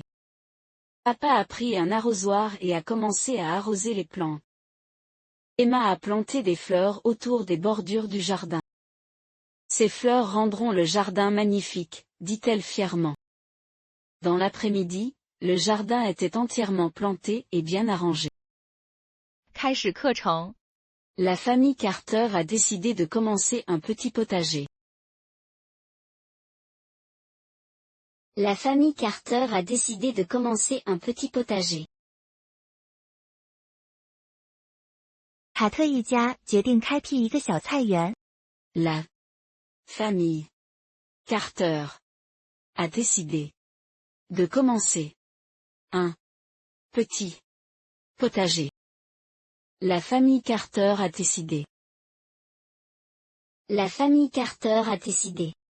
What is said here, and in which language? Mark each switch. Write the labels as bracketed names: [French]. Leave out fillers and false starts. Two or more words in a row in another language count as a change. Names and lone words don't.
[French] Papa a pris un arrosoir et a commencé à arroser les plantes. Emma a planté des fleurs autour des bordures du jardin. Ces fleurs rendront le jardin magnifique, dit-elle fièrement. Dans l'après-midi, le jardin était entièrement planté et bien arrangé. [Chinese] 开始课程。 [French] La famille Carter a décidé de commencer un petit potager. La famille Carter a décidé de commencer un petit potager. [Chinese] 卡特一家决定开辟一个小菜园。 [French] La famille Carter a décidé de commencer un petit potager. La famille Carter a décidé. La famille Carter a décidé.